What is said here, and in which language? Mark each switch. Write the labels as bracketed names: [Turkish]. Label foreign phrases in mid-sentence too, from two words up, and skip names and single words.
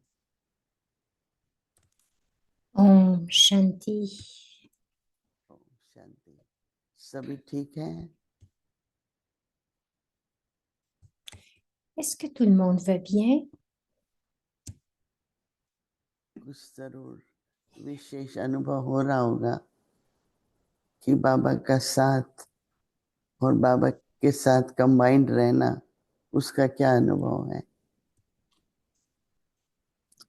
[Hindi] Om Shanti. Om Shanti. सभी ठीक है? [French] Est-ce que tout le monde va bien? [Hindi] कुछ जरूर विशेष अनुभव हो रहा होगा कि बाबा का साथ और बाबा के साथ कंबाइंड रहना, उसका क्या अनुभव है?